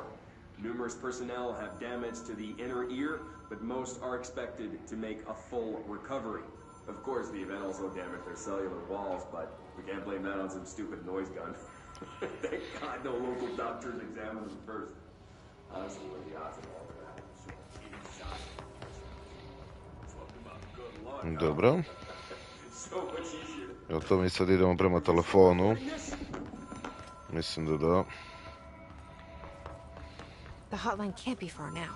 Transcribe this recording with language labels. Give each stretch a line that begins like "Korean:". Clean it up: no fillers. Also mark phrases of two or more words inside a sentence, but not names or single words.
English: Numerous personnel have damage to the inner ear, but most are expected to make a full recovery. Of course, the event also damaged their cellular walls, but we can't blame that on some stupid noise gun. Thank God no local doctors examined them first. Honestly, what are the odds of all of that?
Croatian: Dobro. Jel to mi sad idemo prema telefonu? Mislim da da.
English: The hotline can't be far now.